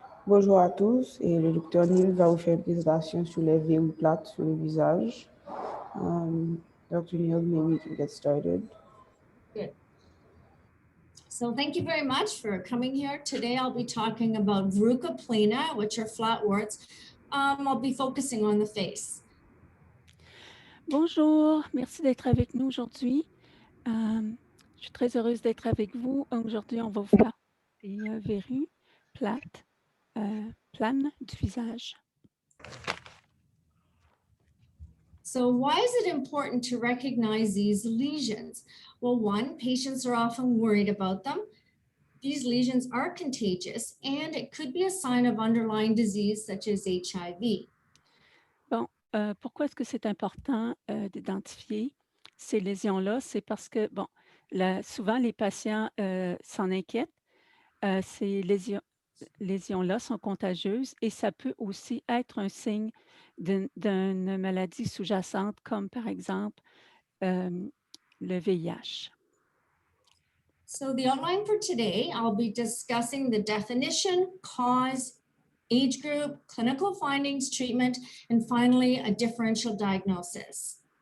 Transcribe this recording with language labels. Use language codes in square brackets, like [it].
[fr] Bonjour à tous, et le docteur Neil va vous faire une présentation sur les verrues plates sur le visage. [en] Dr. Neil, maybe we can get started. Good. So thank you very much for coming here. Today I'll be talking about verruca plana, which are flat warts. I'll be focusing on the face. [fr] Bonjour, merci d'être avec nous aujourd'hui. Je suis très heureuse d'être avec vous. Aujourd'hui, on va vous parler des verrues plates, planes du visage. [en] So why is it important to recognize these lesions? Well, one, patients are often worried about them. These lesions are contagious, and it could be a sign of underlying disease such as HIV. [fr] Bon, pourquoi est-ce que c'est important d'identifier ces lésions-là? C'est parce que, bon, souvent les patients s'en inquiètent. Ces lésions-là sont contagieuses et ça peut aussi être un signe d'une maladie sous-jacente, comme par exemple le VIH. [en] So the outline for today, I'll be discussing the definition, cause, age group, clinical findings, treatment, and finally, a differential diagnosis.